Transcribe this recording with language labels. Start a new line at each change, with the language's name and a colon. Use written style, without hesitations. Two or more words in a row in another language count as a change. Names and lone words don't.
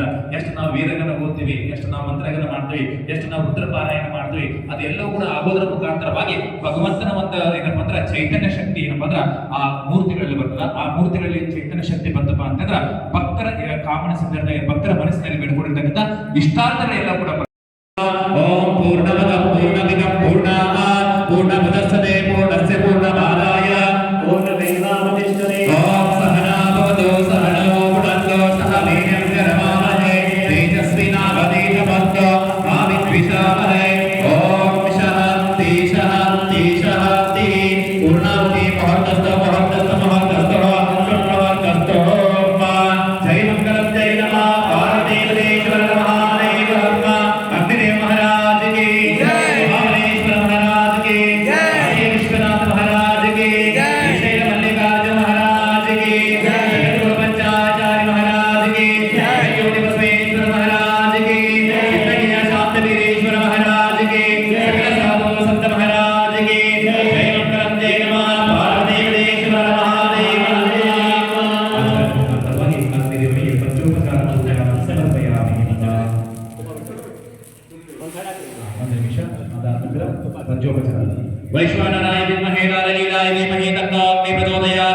Kannada: ಎಷ್ಟು ನಾವು ವೇದಗಳನ್ನ ಓದ್ತೀವಿ, ಎಷ್ಟು ನಾವು ಮಂತ್ರಗಳನ್ನ ಮಾಡ್ತೀವಿ, ಎಷ್ಟು ನಾವು ರುದ್ರಪಾರಾಯಣ ಮಾಡ್ತೀವಿ, ಅದೆಲ್ಲವೂ ಕೂಡ ಆಗೋದ್ರ ಮುಖಾಂತರವಾಗಿ ಭಗವಂತನ ಒಂದು ಏನಪ್ಪಾ ಅಂದ್ರೆ ಚೈತನ್ಯ ಶಕ್ತಿ ಏನಪ್ಪಾ ಅಂದ್ರೆ ಆ ಮೂರ್ತಿಗಳಲ್ಲಿ ಬರ್ತದ. ಆ ಮೂರ್ತಿಗಳಲ್ಲಿ ಚೈತನ್ಯ ಶಕ್ತಿ ಬಂತಪ್ಪ ಅಂತಂದ್ರ ಭಕ್ತರ ಕಾಮನ ಸಂದರ್ಭದಲ್ಲಿ ಭಕ್ತರ ಮನಸ್ಸಿನಲ್ಲಿ ಬೇಡ್ಕೊಂಡಿರ್ತಕ್ಕಂಥ ಇಷ್ಟಾರ್ಥಗಳೆಲ್ಲ ಕೂಡ
Sanskrit: ಓಂ ಪೂರ್ಣಮದ ಪೂರ್ಣಮಿದಂ ಪೂರ್ಣಾತ್ ಪೂರ್ಣಮುದಚ್ಯತೆ ಪೂರ್ಣಸ್ಯ ಪೂರ್ಣಮಾದಾಯ ಪೂರ್ಣಮೇವಾವಶಿಷ್ಯತೆ. ಓಂ ಸಹನಾ ಭವತು ಸಹನೋ ಭುನಕ್ತು ಸಹ ವೀರ್ಯಂ ಕರವಾವಹೈ ತೇಜಸ್ವಿನಾವಧೀತಮಸ್ತु ಮಾ ವಿದ್ವಿಷಾವಹೈ. ಓಂ ಶಾಂತಿ ಶಾಂತಿ ಶಾಂತಿ. ಪೂರ್ಣಾಹುತಿ ಮಹತ್ತಸ್ತು ಮಹತ್ತಸ್ತು ಮಹತ್ತಸ್ತು ಮಹತ್ತಸ್ತು. ಜೈ ಮಂಗಲಂ ಜೈ ನಮಃ ಪಾರ್ವತೀಪತೀಶ್ವರ ಮಹಾದೇವ
Hindi: अग्निदेव महाराज की जय, महाबलेश्वर महाराज की जय, विश्वनाथ महाराज की जय, शैल मल्लिकार्जुन महाराज की जय, जगद्गुरु पंचाचार्य महाराज की जय, योनि बसवेश्वर महाराज की जय, सिद्धगिरिया शांतवीरेश्वर महाराज की जय, साधु संत महाराज की जय.
Sanskrit: जय मंगलम जय नमः पार्वतीपतीश्वर महादेव.
Kannada: अग्निदेवನಿಗೆ ಪಂಚೋಪಚಾರ ಪೂಜೆಯನ್ನು ಸಮರ್ಪಯಾಮಿ.
Sanskrit: वैश्वानराय विद्महे लाललीलाय धीमहि तन्नो अग्निः प्रचोदयात्.